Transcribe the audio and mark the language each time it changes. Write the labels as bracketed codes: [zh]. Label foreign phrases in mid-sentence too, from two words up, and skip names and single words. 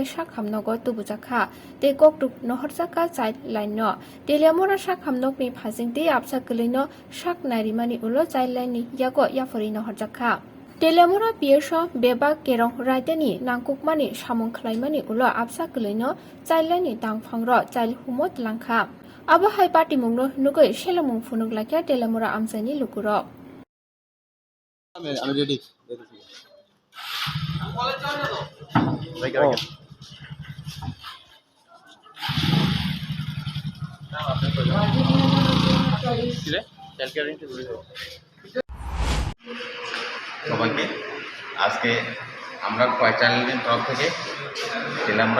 [trp] शाक हामनगो तुबुजाखा ते ककटुक नहरजाका चाइल्ड लाइन टेलियामरा शाक हामनगनि फाजिं ते आबसा गलैनो शाक नारिमानि उलो चाइल्ड लाइननि यागो याफरी नहरजाखा टेलियामरा PS बेबा केरं रायतेनि नांकुकमानि सामुं खलायमानि उलो आबसा गलैनो चाइल्ड लाइननि दांफांर चाइल्ड हुमत लांखा आबो हाय पाटिमुंनो नुगै सेलमुं फुनुक लाखिया टेलियामरा आमसानि लुकुरक [bn] আমি রেডি সবাইকে আজকে আমরা কয় চ্যানেলের তরফ থেকে টেলিয়ামরা